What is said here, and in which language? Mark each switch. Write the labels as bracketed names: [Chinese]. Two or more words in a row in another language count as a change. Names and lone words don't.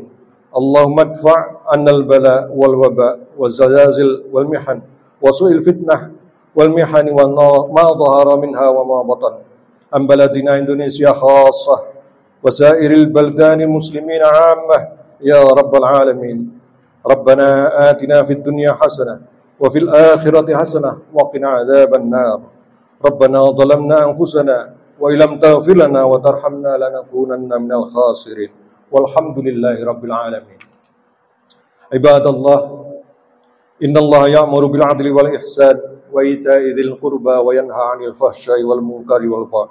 [Arabic] اللهم ادفع عنا البلاء والوباء والزلازل والمحن وسوء الفتنة والمحن ما ظهر منها وما بطن عن بلدنا Indonesia خاصة وسائر البلدان المسلمين عامة يا رب العالمين. ربنا آتنا في الدنيا حسنة وفي الآخرة حسنة وقنا عذاب النار. ربنا ظلمنا أنفسنا وإن لم تغفر لنا وترحمنا لنكونن من الخاسرين. والحمد لله رب العالمين. عباد الله، إن الله يأمر بالعدل والإحسان وإيتاء ذي القربى وينهى عن الفحشاء والمنكر والبغي.